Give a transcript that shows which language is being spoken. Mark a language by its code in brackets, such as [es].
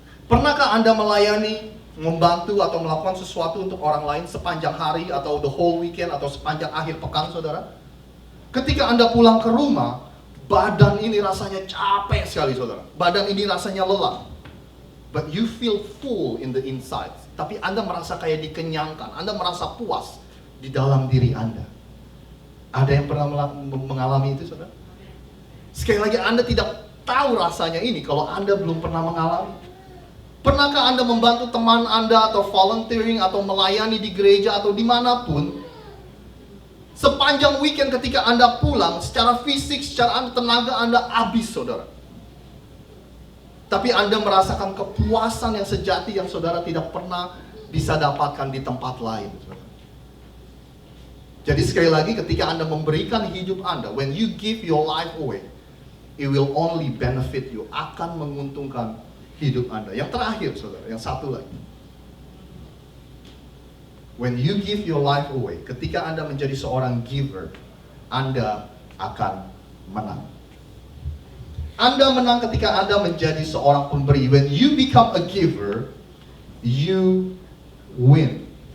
[id] Pernahkah Anda melayani, membantu atau melakukan sesuatu untuk orang lain sepanjang hari atau [en] the whole weekend [id] atau sepanjang akhir pekan, saudara? Ketika Anda pulang ke rumah, badan ini rasanya capek sekali, saudara. Badan ini rasanya lelah. [en] but you feel full in the inside. [id] Tapi Anda merasa kayak dikenyangkan, Anda merasa puas di dalam diri Anda. Ada yang pernah mengalami itu, saudara? Sekali lagi, Anda tidak tahu rasanya ini kalau Anda belum pernah mengalami. Pernahkah Anda membantu teman Anda atau volunteering atau melayani di gereja atau dimanapun? Sepanjang weekend ketika Anda pulang, secara fisik, secara tenaga Anda habis, saudara. Tapi Anda merasakan kepuasan yang sejati yang saudara tidak pernah bisa dapatkan di tempat lain. Jadi sekali lagi, ketika Anda memberikan hidup Anda, [en] when you give your life away, it will only benefit you, [id] akan menguntungkan hidup Anda. Yang terakhir, saudara, yang satu lagi. [en] When you give your life away, [id] ketika Anda menjadi seorang giver, Anda akan menang. Anda menang ketika Anda menjadi seorang pemberi. [en] When you become a giver, you win.